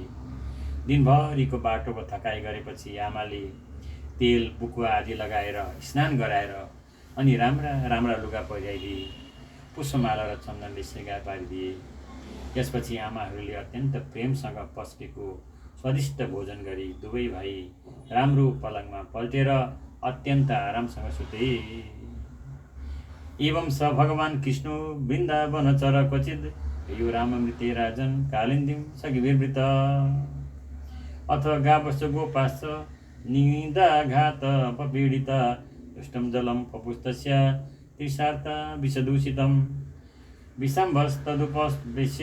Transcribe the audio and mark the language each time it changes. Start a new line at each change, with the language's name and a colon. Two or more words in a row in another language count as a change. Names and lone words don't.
Nepali: दिनभरिको बाटोको थकाइ गरेपछि आमाले तेल बुकुवा आदि लगाएर स्नान गराएर अनि राम्रा राम्रा लुगा पहिराइदिए। पुष्पमाला र चन्दनले श्रृङ्गार पारिदिए। त्यसपछि आमाहरूले अत्यन्त प्रेमसँग पस्केको स्वादिष्ट भोजन गरी दुवै भाइ राम्रो पलङमा पल्टेर अत्यन्त आरामसँग सुते।
Sanskrit: एवं स भगवान कृष्ण वृन्दावन चर क्वचित् यो राममृते राजन कालिन्दीं सखिभिर्वृत अथ गावश्च गोपाश्च निदाघात पपीडिता दुष्टं जलं पपुस्तस्य त्रिशार्ता विषदूषितं विषाम्भस्तदुपवेश्य